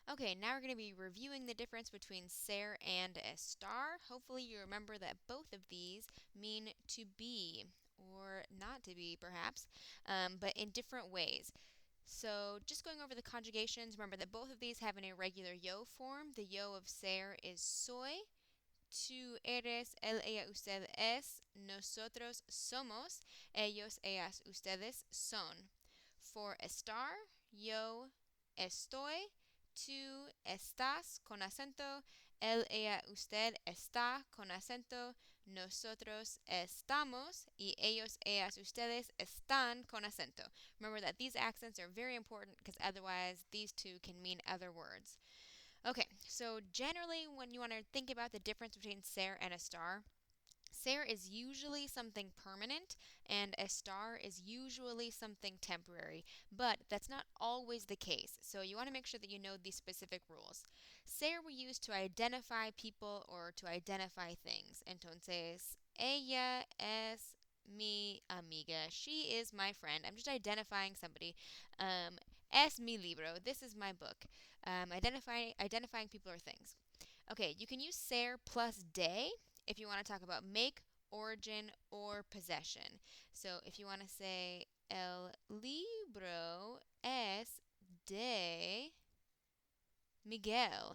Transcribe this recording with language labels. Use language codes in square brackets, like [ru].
[en] Okay, now we're going to be reviewing the difference between ser and estar. Hopefully you remember that both of these mean to be, or not to be perhaps, but in different ways. So just going over the conjugations, remember that both of these have an irregular yo form. The yo of ser is soy. [es] Tú eres, él, ella, usted es, nosotros somos, ellos, ellas, ustedes son. [en] For [es] estar, yo estoy, tú estás con acento, él, ella, usted está con acento, nosotros estamos y ellos, ellas, ustedes están con acento. [en] Remember that these accents are very important because otherwise these two can mean other words. Okay, so generally, when you want to think about the difference between ser and estar, ser is usually something permanent, and estar is usually something temporary, but that's not always the case. So you want to make sure that you know these specific rules. Ser we use to identify people or to identify things. [es] Entonces, ella es mi amiga. [en] She is my friend. I'm just identifying somebody. [es] Es mi libro. [en] This is my book. Identifying people or things. Okay, you can use ser plus de if you want to talk about make, origin, or possession. So if you want to say [es] el libro es de Miguel.